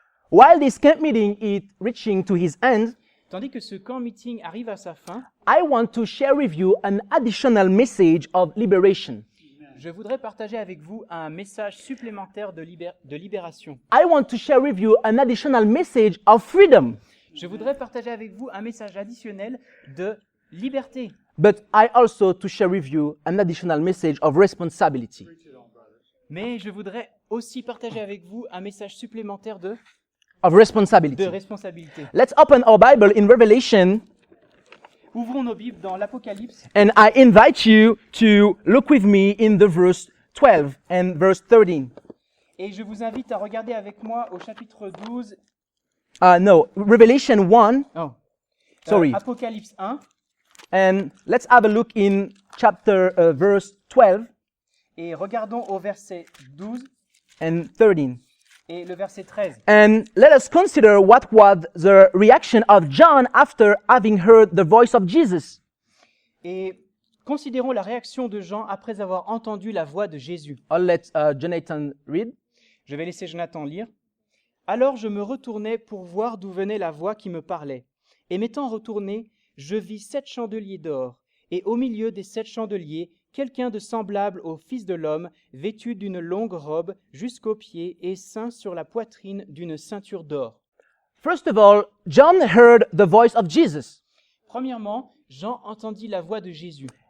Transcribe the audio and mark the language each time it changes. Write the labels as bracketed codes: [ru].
[en] while this camp meeting is reaching to his end, [fr] tandis que ce camp meeting arrive à sa fin, [en] I want to share with you an additional message of liberation. [fr] je voudrais partager avec vous un message supplémentaire de libération. [en] I want to share with you an additional message of freedom. [fr] Je voudrais partager avec vous un message additionnel de liberté. [en] But I also to share with you an additional message of responsibility. [fr] Mais je voudrais aussi partager avec vous un message supplémentaire de [en] Responsibility. [fr] responsabilité. [en] Let's open our Bible in Revelation, [fr] Ouvrons nos Bibles dans l'Apocalypse [en] and I invite you to look with me in the verse 12 and verse 13. [fr] et je vous invite à regarder avec moi au chapitre 12. [en] Revelation 1, Oh. Sorry. [fr] Apocalypse 1, [en] And let's have a look in verse 12 [fr] et regardons au verset 12 [en] and 13. [fr] et le verset 13. [en] And let us consider what was the reaction of John after having heard the voice of Jesus. [fr] Et considérons la réaction de Jean après avoir entendu la voix de Jésus. [en] I'll let Jonathan read. [fr] Je vais laisser Jonathan lire. Alors je me retournai pour voir d'où venait la voix qui me parlait. Et m'étant retourné, je vis 7 chandeliers d'or, et au milieu des 7 chandeliers, quelqu'un de semblable au Fils de l'homme, vêtu d'une longue robe jusqu'aux pieds et ceint sur la poitrine d'une ceinture d'or. [en] First of all, John heard the voice of Jesus. [fr] Premièrement, Jean entendit la voix de Jésus.